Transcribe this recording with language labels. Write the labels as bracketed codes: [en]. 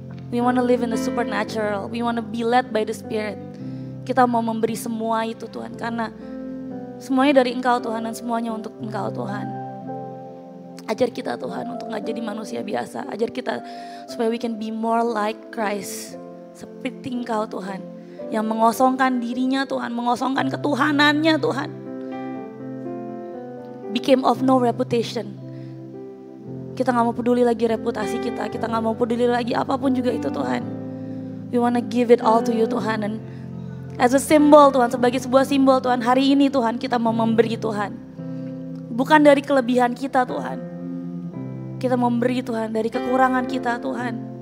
[en] We want to live in the supernatural. We want to be led by the Spirit. [id] Kita mau memberi semua itu Tuhan. Karena semuanya dari Engkau Tuhan dan semuanya untuk Engkau Tuhan. Ajar kita Tuhan untuk gak jadi manusia biasa. Ajar kita supaya [en] we can be more like Christ. [id] Seperti Engkau Tuhan. Yang mengosongkan dirinya Tuhan. Mengosongkan ketuhanannya Tuhan. [en] Became of no reputation. [id] Kita gak mau peduli lagi reputasi kita. Kita gak mau peduli lagi apapun juga itu Tuhan. [en] We wanna give it all to you [id] Tuhan. [en] And as a symbol Tuhan, [id] sebagai sebuah simbol Tuhan. Hari ini Tuhan kita mau memberi Tuhan. Bukan dari kelebihan kita Tuhan. Kita memberi Tuhan dari kekurangan kita Tuhan.